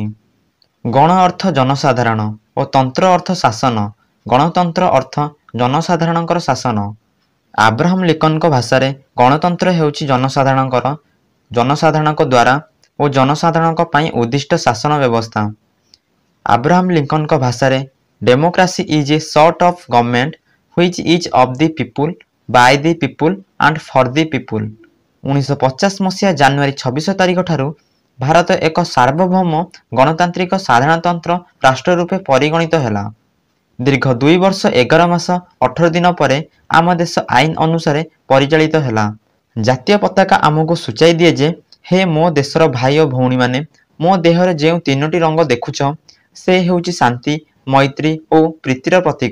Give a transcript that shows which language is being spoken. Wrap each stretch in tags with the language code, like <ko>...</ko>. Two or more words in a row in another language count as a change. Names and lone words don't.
<or>ଗଣ ଅର୍ଥ ଜନସାଧାରଣ ଔର ତନ୍ତ୍ର ଅର୍ଥ ଶାସନ। ଗଣତନ୍ତ୍ର ଅର୍ଥ ଜନସାଧାରଣଙ୍କର ଶାସନ। ଆବ୍ରାହମ ଲିଙ୍କନ ଭାଷା ରେ ଗଣତନ୍ତ୍ର ହେଉଛି ଜନସାଧାରଣଙ୍କ ଦ୍ୱାରା ଔର ଜନସାଧାରଣଙ୍କ ପାଇଁ ଉଦ୍ଦିଷ୍ଟ ଶାସନ ବ୍ୟବସ୍ଥା। ଆବ୍ରାହମ ଲିଙ୍କନ ଭାଷା ରେ</or> <en>Democracy is a sort of government which is of the people by the people and for the people.</en> <or>1950 ମସିହା ଜାନୁଆରୀ 26 ତାରିଖ ଠାରୁ ଭାରତ ଏକ ସାର୍ବଭୌମ ଗଣତାନ୍ତ୍ରିକ ସାଧାରଣତନ୍ତ୍ର ରାଷ୍ଟ୍ର ରୂପେ ପରିଗଣିତ ହେଲା। ଦୀର୍ଘ 2 ବର୍ଷ 11 ମାସ 18 ଦିନ ପରେ ଆମ ଦେଶ ଆଇନ ଅନୁସାରେ ପରିଚାଳିତ ହେଲା। ଜାତୀୟ ପତାକା ଆମକୁ ସୂଚାଇ ଦିଏ ଯେ ହେ ମୋ ଦେଶର ଭାଇ ଔର ଭଉଣୀ ମାନେ, ମୋ ଦେହରେ ଯେ 3ଟି ରଙ୍ଗ ଦେଖୁଛ ସେ ହେଉଛି ଶାନ୍ତି, ମୈତ୍ରୀ ଔର ପ୍ରୀତିର ପ୍ରତୀକ।</or>